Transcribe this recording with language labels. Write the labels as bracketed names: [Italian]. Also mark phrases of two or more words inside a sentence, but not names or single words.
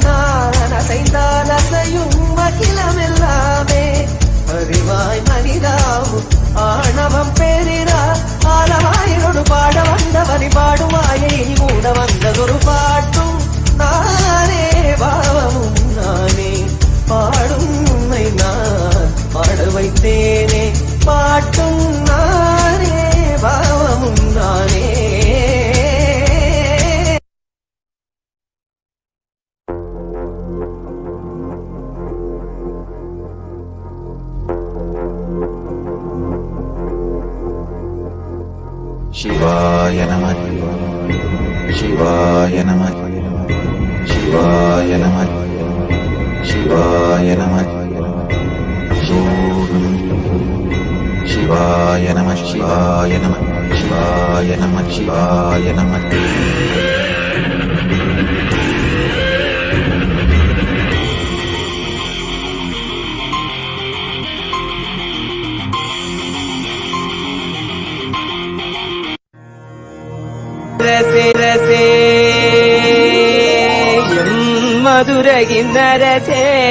[Tamil] நான் அசைந்தால் அசையும் அகிலமெல்லாமே அறிவாய் மனிதாவும் ஆணவம் பெரிதார் ஆலவாயினோடு பாட வந்தவனை பாடுவாயை மூட வந்ததொரு பாட்டும் நானே பாவமும் நானே பாடும் உண்மை நான் பாட வைத்தேனே பாட்டும் நானே பாவமும் நானே [Sanskrit] शिवाय नमः शिवाय नमः शिवाय नमः शिवाय नमः Shivaya Namah Shivaya Namah शिवाय नमः शिवाय नमः शिवाय नमः शिवाय नमः Shivaya Namah Shivaya Namah [Tamil] ரசே ரசே மதுரையின் அரசே